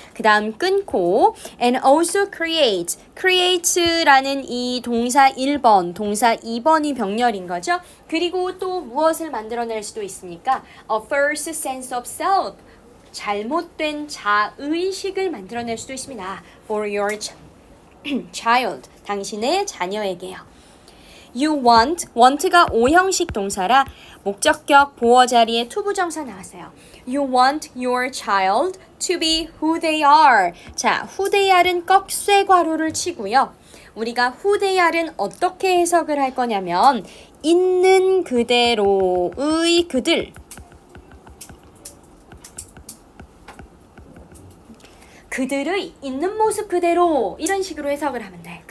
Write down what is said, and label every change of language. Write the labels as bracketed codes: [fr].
[ko] 그 다음 끊고 [en] and also create [ko] 라는 이 동사 1번, 동사 2번이 병렬인 거죠. 그리고 또 무엇을 만들어낼 수도 있습니까? [en] A false sense of self, [ko] 잘못된 자의식을 만들어낼 수도 있습니다. [en] For your child, [ko] 당신의 자녀에게요. [en] You want [ko] 가 오형식 동사라 목적격 보어 자리에 투부정사 나왔어요. [en] You want your child to be who they are. [ko] 자, [en] who they are [ko] 은 꺽쇠 괄호를 치고요. 우리가 who they are은 어떻게 해석을 할 거냐면 있는 그대로의 그들, 그들의 있는 모습 그대로 이런 식으로 해석을 하면 돼.